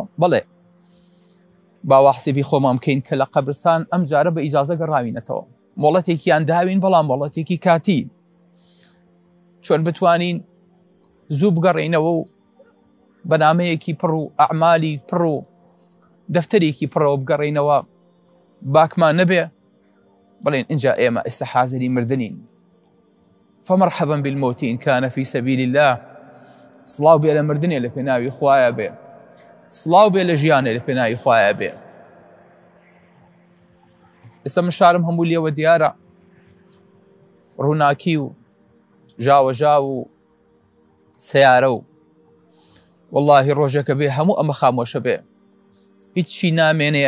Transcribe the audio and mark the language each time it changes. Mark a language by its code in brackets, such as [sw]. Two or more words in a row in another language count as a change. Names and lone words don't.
[ckb] بەڵێ، باوا حسێبی خۆمان بکەین کە لە قەبرستان ئەم جارە بە ئیجازە گەڕاوینەتەوە، مۆڵەتێکیان داوین بەڵام مۆڵەتێکی کاتی، چۆن بتوانین زوو بگەڕێینەوە و بەنامەیەکی پڕ و ئەعمالی پڕ و دەفتەرێکی پڕەوە بگەڕێینەوە باکمان نەبێ بڵێن اینجا ئێمە ئێستا حازری مردنین، [ar] فمرحبا بالموت إن كان في سبيل الله. [ckb] سڵاو بێ لە مردنێ لە پێناوی خوایە بێ، سڵاو بێ لە ژیانێ لە پێناوی خوایە بێ. ئێستا من شارم هەموو لێوە دیارە، ڕووناکی و ژاوەژاو و سیارە و واللهی ڕۆژێکە بێ هەموو ئەمە خامۆشە بێ، هیچی نامێنێ.